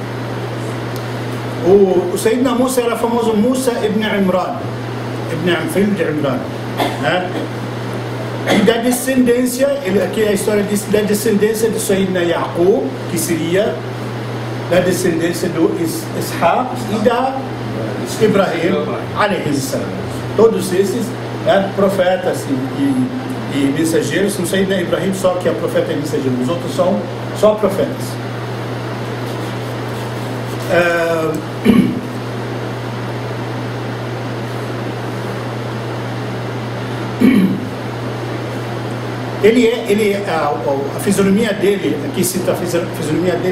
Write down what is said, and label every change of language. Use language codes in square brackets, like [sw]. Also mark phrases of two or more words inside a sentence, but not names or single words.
[pt] O Sayyidina Musa era famoso Musa ibn Imran, filho de Imran, né? E da descendência, aqui a história diz da descendência de Sayyidina Yaqub, que seria da descendência do Ishaq e da Ibrahim, [ar] عليه السلام. [pt] Todos esses profetas e mensageiros, não Sayyidina Ibrahim só que é profeta e mensageiro, os outros são só profetas. A fisionomia dele, aqui cita a fisionomia dele